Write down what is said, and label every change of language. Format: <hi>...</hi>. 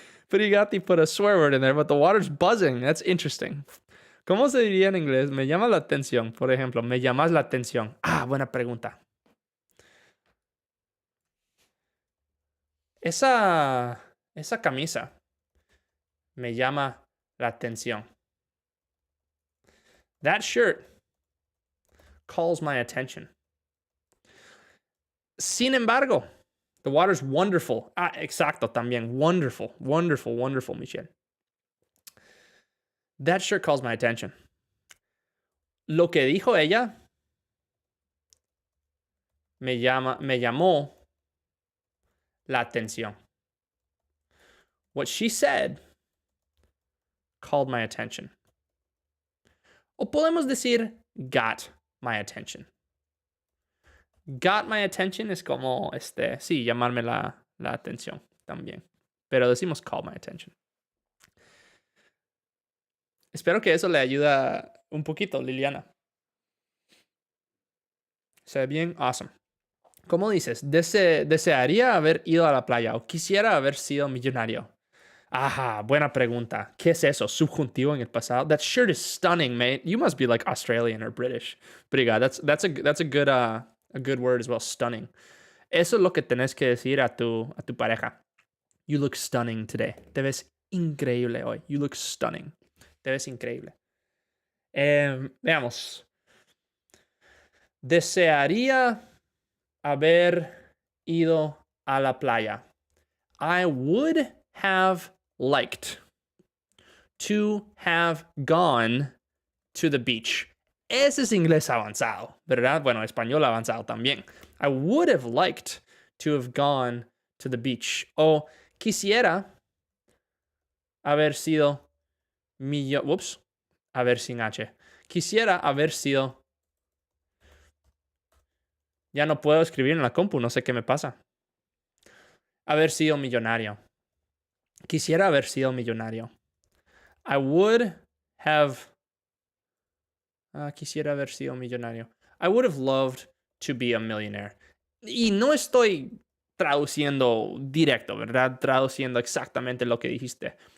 <en>Brigati put a swear word in there, but the water's buzzing. That's interesting.</en> <es>¿Cómo se diría en inglés? Me llama la atención. Por ejemplo, me llamas la atención. Buena pregunta. Esa camisa me llama la atención.</es> <en>That shirt calls my attention.</en> <es>Sin embargo,</es> <en>the water's wonderful.</en> <es>Exacto, también.</es> <en>Wonderful, Michelle. That shirt calls my attention.</en> <es>Lo que dijo ella me llamó la atención.</es> <en>What she said called my attention.</en> <es>O podemos decir</es> <en>got my attention. Got my attention</en> <es>es como, sí, llamarme la atención también. Pero decimos</es> <en>call my attention.</en> <es>Espero que eso le ayuda un poquito, Liliana. ¿Se ve bien? Awesome. ¿Cómo dices? ¿Desearía haber ido a la playa o quisiera haber sido millonario? Buena pregunta. ¿Qué es eso? Subjuntivo en el pasado.</es> <en>That shirt is stunning, mate. You must be like Australian or British. Obrigado. That's a good word as well. Stunning.</en> <es>Eso es lo que tenés que decir a tu pareja.</es> <en>You look stunning today.</en> <es>Te ves increíble hoy.</es> <en>You look stunning.</en> <es>Te ves increíble. Veamos. Desearía haber ido a la playa.</es> <en>I would have liked to have gone to the beach.</en> <es>Ese es inglés avanzado, ¿verdad? Bueno, español avanzado también.</es> <en>I would have liked to have gone to the beach.</en> <es>O quisiera haber sido haber sin H. Quisiera haber sido... Ya no puedo escribir en la compu, no sé qué me pasa. Haber sido millonario. Quisiera haber sido millonario.</es> <en>I would have...</en> <es>quisiera haber sido millonario.</es> <en>I would have loved to be a millionaire.</en> <es>Y no estoy traduciendo directo, ¿verdad? Traduciendo exactamente lo que dijiste.</es>